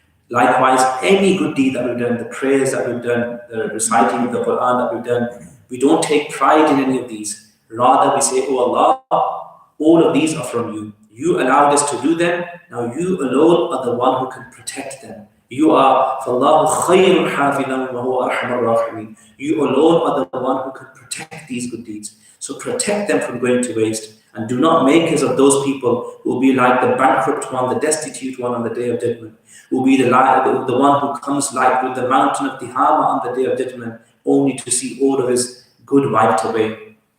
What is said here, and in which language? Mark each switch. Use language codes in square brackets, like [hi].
[en] Likewise, any good deed that we've done, the prayers that we've done, the reciting of the Quran that we've done, we don't take pride in any of these. Rather, we say, oh Allah, all of these are from you. You allowed us to do them. Now you alone are the one who can protect them. You are, [ar] فَاللَّهُ خَيْرٌ حَافِظًا وَهُوَ أَرْحَمُ الرَّاحِمِينَ. [en] You alone are the one who can protect these good deeds. So protect them from going to waste. And do not make us of those people who will be like the bankrupt one, the destitute one on the day of judgment. Who will be the one who comes like with the mountain of Tihama on the day of judgment, only to see all of his good wiped away.